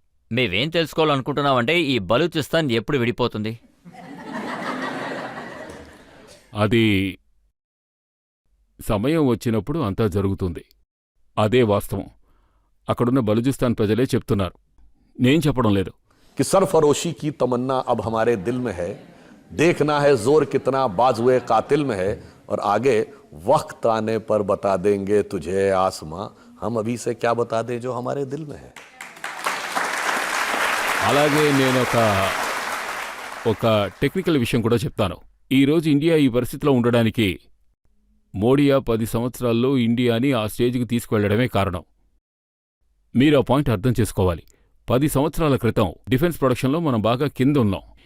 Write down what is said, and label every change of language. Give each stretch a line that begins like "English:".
Telugu: మేమేం తెలుసుకోవాలనుకుంటున్నామంటే ఈ బలూచిస్తాన్ ఎప్పుడు విడిపోతుంది? అది సమయం వచ్చినప్పుడు అంతా జరుగుతుంది. అదే వాస్తవం. అక్కడున్న బలూచిస్తాన్ ప్రజలే చెప్తున్నారు, నేను చెప్పడం లేదు.
Hindi: कि सरफरोशी की तमन्ना अब हमारे दिल में है, देखना है जोर कितना बाजुए कातिल में है, और आगे वक्त आने पर बता देंगे तुझे आसमां हम अभी से क्या बता दें जो हमारे दिल में है।
Telugu: అలాగే నేను ఒక టెక్నికల్ విషయం కూడా చెప్తాను. ఈరోజు ఇండియా ఈ పరిస్థితిలో ఉండడానికి మోడీయా 10 సంవత్సరాల్లో ఇండియాని ఆ స్టేజ్కి తీసుకువెళ్లడమే కారణం. మీరు ఆ పాయింట్ అర్థం చేసుకోవాలి. 10 సంవత్సరాల క్రితం డిఫెన్స్ ప్రొడక్షన్లో మనం బాగా కింద ఉన్నాం.